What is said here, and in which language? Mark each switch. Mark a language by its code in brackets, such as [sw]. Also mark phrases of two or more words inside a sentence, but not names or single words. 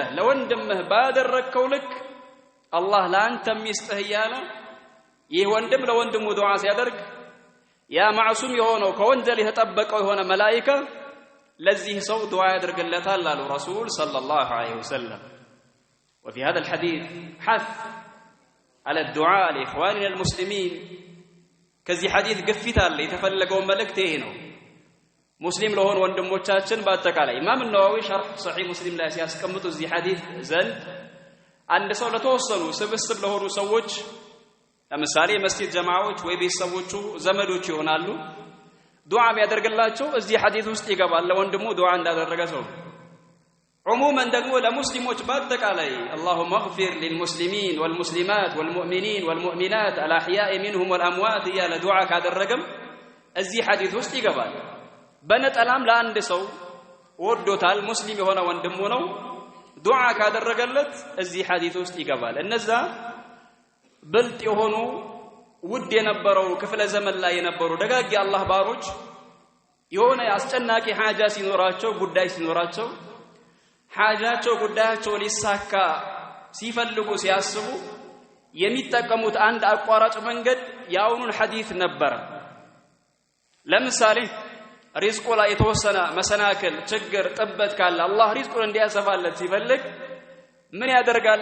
[am] ለወንድምህ ባደረግከው ልክ አላህ ላንተም ይስጥህ እያለ ይህ ወንድም ለወንድሙ ዱዓ ሲያደርግ ያ ማዕሱም የሆነው ከወንጀል የተጠበቀው የሆነ መላኢካ ለዚህ ሰው ዱዓ ያደርግለታል አሉ ረሱል [ar] صلى الله عليه وسلم። وفي هذا الحديث حث على الدعاء لإخواننا [am] المسلمين ከዚህ ሐዲስ ግፊት አለ። የተፈለገው መልእክት ይሄ ነው። ሙስሊም ለሆኑ ወንድሞቻችን በአጠቃላይ ኢማም ነዋዊ ሸርህ ሰሒህ ሙስሊም ላይ ሲያስቀምጡ እዚህ ሐዲስ ዘንድ አንድ ሰው ለተወሰኑ ስብስብ ለሆኑ ሰዎች ለምሳሌ መስጊድ ጀማዓዎች ወይ ቤተሰቦቹ ዘመዶቹ ይሆናሉ ዱዓ ቢያደርግላቸው እዚህ ሐዲስ ውስጥ ይገባል። ለወንድሙ ዱዓ እንዳደረገ ሰው ዑሙመን ደግሞ ለሙስሊሞች በአጠቃላይ [ar] اللهم اغفر للمسلمين والمسلمات والمؤمنين والمؤمنات الأحياء منهم والأموات [am] እያለ ዱዓ ካደረገም እዚህ ሐዲስ ውስጥ ይገባል። በነጠላም ለአንድ ሰው ወዶታል ሙስሊም የሆነ ወንድሙ ነው ዱዓ ካደረገለት እዚህ ሐዲስ ውስጥ ይገባል። እነዛ ብልጥ የሆኑ ውድ የነበረው ክፍለ ዘመን ላይ የነበሩ ደጋግ የአላህ ባሮች የሆነ አስጨናቂ ሐጃ ሲኖራቸው ጉዳይ ሲኖራቸው ሐጃቸው ጉዳያቸው ሊሳካ ሲፈልጉ ሲያስቡ የሚጠቀሙት አንድ አቋራጭ መንገድ ያውኑን ሐዲስ ነበር። ለምሳሌ ሪዝቁ ላይ የተወሰነ መሰናክል ችግር ጥበት ካለ አላህ ሪዝቁን እንዲያሰፋለት ሲፈልግ ምን ያደርጋል?